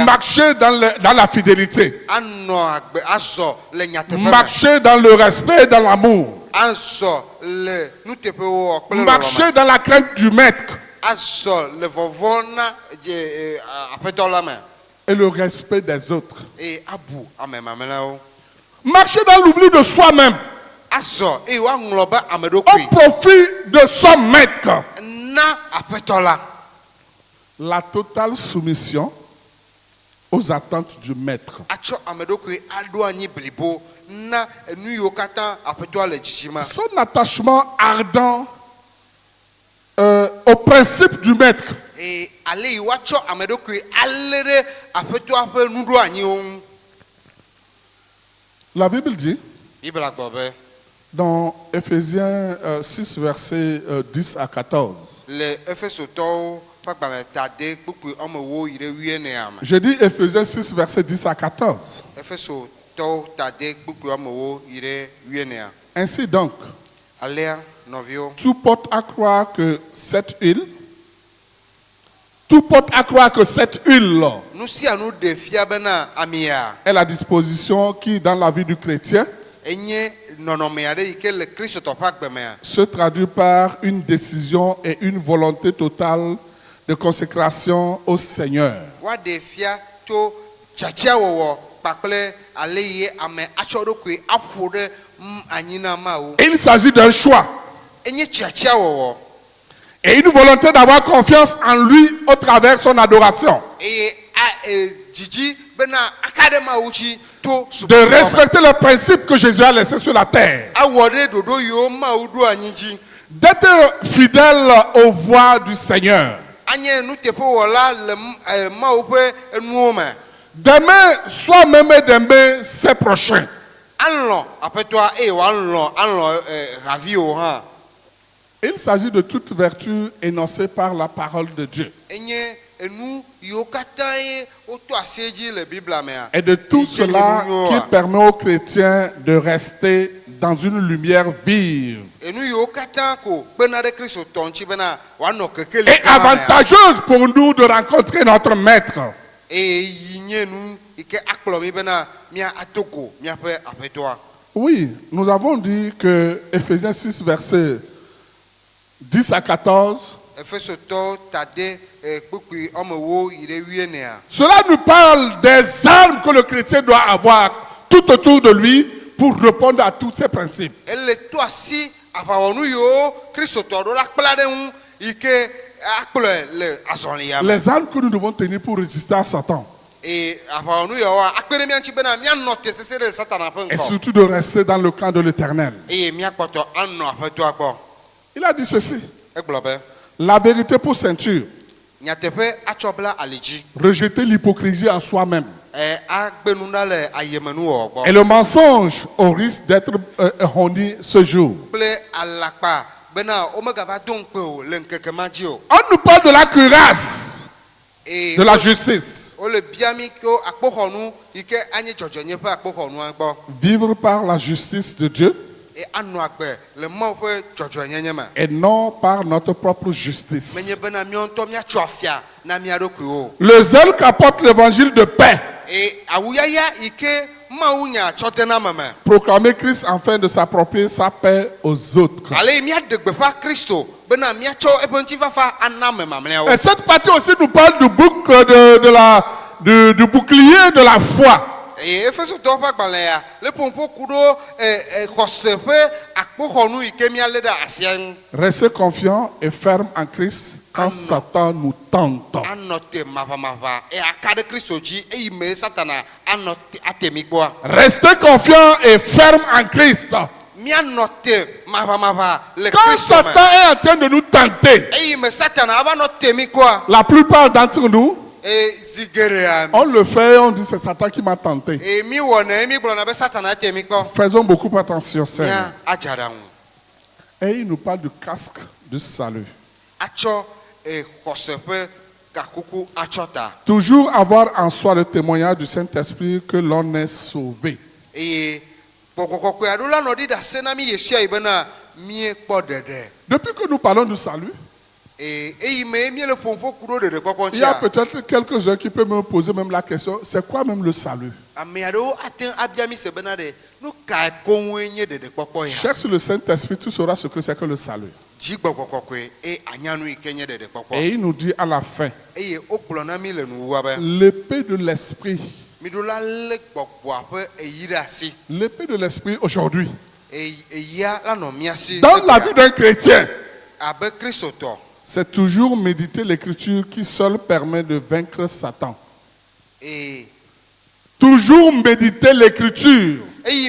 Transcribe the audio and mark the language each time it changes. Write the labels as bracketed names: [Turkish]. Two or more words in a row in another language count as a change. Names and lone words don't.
[French] Marcher dans la fidélité, [Ewe] anɔ agbe azɔ le nyateƒe me [French] marcher dans le respect et dans l'amour, [Ewe] azɔ le nuteƒewɔ kple lɔlɔme [French] marcher dans la crainte du maître [Ewe] azɔ le vɔvɔ na aƒetɔ la me [French] et le respect des autres. [Ewe] eye abu ame mamlɛawo [French] Marcher dans l'oubli de soi-même [Ewe] azɔ eye woaŋlɔ be ame [French] au [Ewe] ɖokui [French] profit de son maître. [Ewe] na aƒetɔ la [French] La totale soumission aux attentes du maître. [Ewe] atsɔ ame ɖokui aɖo anyi blibo na nu yiwo katã aƒetɔa le dzidzima [French] Son attachement ardent au principe du maître. [Ewe] eye ale yi woatsɔ ame ɖokui alé ɖe aƒetɔa ƒe nuɖo anyiwo ŋu [French] La Bible dit [Ewe] bibla gbɔ be [French] dans Éphésiens 6, versets 10 à 14. [Ewe] le efesotɔwo ƒe agbalẽ tade kpukpui wɔme wo yi ɖe 14 me [French] Je dis Éphésiens 6, versets 10 à 14. [Ewe] efesotɔwo tade kpukpui wɔme wo yi ɖe 14 [French] Ainsi donc, [Ewe] alea nɔviwo [French] tout porte à croire que cette huile, [Ewe] nu sia nu ɖe fia bena amia [French] est la disposition qui, dans la vie du chrétien, [Ewe] enye nɔnɔme aɖe yi ke le kristotɔ ƒe agbemea [French] se traduit par une décision et une volonté totale de consécration au Seigneur. [Ewe] woaɖe fia to tsatsiawɔwɔ kpakple ale yi ame atsɔ ɖokui aƒo ɖe anyi na mawu [French] Et il s'agit d'un choix [Ewe] enye tsatsiawɔwɔ [French] et une volonté d'avoir confiance en lui au travers son adoration, [Ewe] eye dzidzi bena aka ɖe mawu dzi to [French] de [Ewe] subɔsubɔ me [French] respecter le principe que Jésus a laissé sur la terre, [Ewe] awɔ ɖe ɖoɖo yiwo mawu ɖo anyi dzi [French] d'être fidèle aux voies du Seigneur, [Ewe] anye nuteƒewɔla le mawu ƒe enuwo me [French] d'aimer soi-même et d'aimer ses prochains. [Ewe] alɔ aƒetɔa eye alɔ haviwo hã [French] Il s'agit de toute vertu énoncée par la parole de Dieu [Ewe] enye enu yiwo katã ye woto asi dzi le biblia mea [French] et de tout cela qui permet aux chrétiens de rester dans une lumière vive [Ewe] enu yiwo katã ko kpena ɖe kristo tɔ ŋuti bena wòanɔ kekeli [French] et [Ewe] gã mea. [French] avantageuse pour nous de rencontrer notre maître. [Ewe] eye yi nye nu yi ke akplɔ mi bena mía ato go míaƒe aƒetɔa. [French] Oui, nous avons dit que Éphésiens 6, versets 10 à 14, [Ewe] Efesotɔ tade kpukpui wɔme wo yi ɖe 14. [French] cela nous parle des armes que le chrétien doit avoir tout autour de lui pour répondre à tous ces principes. [Ewe] Ele to asi aʋawɔnu yiwo kristotɔ ɖo la kpla ɖe ŋu yi ke akplɔe le azɔlia me. [French] Les armes que nous devons tenir pour résister à Satan. [Ewe] eye aʋawɔnu yawoa akpe ɖe mía ŋuti bena míanɔ te sese ɖe satana ƒe [French] Et [Ewe] ŋkɔ [French] surtout de rester dans le camp de l'Éternel. [Ewe] eye míakpɔtɔ anɔ aƒetɔa gbɔ. [French] Il a dit ceci, [Ewe] Egblɔ be [French] la vérité pour ceinture, [Ewe] nyateƒe atsɔ bla ali dzi. [French] rejeter l'hypocrisie en soi-même. [Ewe] Agbenu ɖa le ayemenuwɔwɔ gbɔ. [French] Et le mensonge au risque d'être honni ce jour. [Ewe] Kple alakpa bena womegava do ŋukpe o le ŋkeke ma dzi o. [French] On nous parle de la cuirasse, [Ewe] eye [French] de la justice. [Ewe] wole bia mi ko akpoxɔnu yi ke anye dzɔdzɔnye ƒe akpoxɔnua gbɔ. [French] Vivre par la justice de Dieu [Ewe] Anɔ agbe le Mawu ƒe dzɔdzɔenyenye me. [French] et non par notre propre justice. [Ewe] Menye bena míawo ŋutɔ míatso afia na mía ɖokuiwo. [French] Le zèle qu'apporte l'évangile de paix, [Ewe] Awuyaya yi ke Mawu nya tsɔ de na me me. [French] proclamer Christ afin de s'approprier sa paix aux autres. [Ewe] Ale míaɖe gbeƒã Kristo bena míatsɔ eƒe ŋutifafa ana ame mamlɛawo. [French] Et cette partie aussi nous parle du du bouclier de la foi. [Ewe] Eye Efesotɔwo ƒe agbalẽa le ƒoƒo ku ɖo xɔse ƒe akpoxɔnu yi ke míalé ɖe asia ŋu. [French] Restez confiants et fermes en Christ quand Satan nous tente. [Ewe] Anɔ te maʋamaʋã aka ɖe Kristo dzi eyi me Satana anɔ ate mi gbɔa. [French] Restez confiants et fermes en Christ. [Ewe] Míanɔ te maʋamaʋã le [French] Quand [Ewe] Kristo me. [French] Satan est en train de nous tenter, [Ewe] Eyi me Satana ava nɔ te mi gbɔa. [French] la plupart d'entre nous, [Ewe] Zi geɖea [French] on le fait, on dit c'est Satan qui m'a tenté. [Ewe] mi wɔnɛ mi gblɔna be Satana te mi gbɔ. [French] Faisons beaucoup attention, Seigneur. [Ewe] Mía adza ɖa ŋu. [French] Et il nous parle du casque du salut. [Ewe] Atsɔ xɔse ƒe gakuku atsɔ ta. [French] Toujours avoir en soi le témoignage du Saint-Esprit que l'on est sauvé. [Ewe] Eye gbɔgbɔ kɔkɔe aɖewo la nɔ ɖi ɖe ase na mi Yesu yi bena míekpɔ ɖeɖe. [French] Depuis que nous parlons du salut, [Ewe] Eyi me míele ƒoƒo ku ɖo ɖeɖekpɔkpɔ [French] il y a [Ewe] ŋutia. [French] peut-être quelques-uns qui peuvent me poser même la question, c'est quoi même le salut? [Ewe] Ame aɖewo ate ŋu abia mi se bena ɖe nu kae koŋue nye ɖeɖekpɔkpɔ ya. [French] Cherche sur le Saint-Esprit, tu sauras ce que c'est que le salut. [Ewe] Dzigbɔgbɔ kɔkɔe anya nu yi ke nye ɖeɖekpɔkpɔ. [French] Et il nous dit à la fin, [Ewe] Eye wogblɔ na mi le nuwua be [French] l'épée de l'Esprit. [Ewe] miɖo la lé gbɔgbɔa ƒe eyi ɖe asi. [French] L'épée de l'Esprit aujourd'hui, [Ewe] Eyia la nɔ mía si. [French] dans la vie d'un chrétien, [Ewe] Abe kristotɔ. [French] c'est toujours méditer l'écriture qui seule permet de vaincre Satan. [Ewe] Eye [French] Toujours méditer l'écriture, [Ewe] me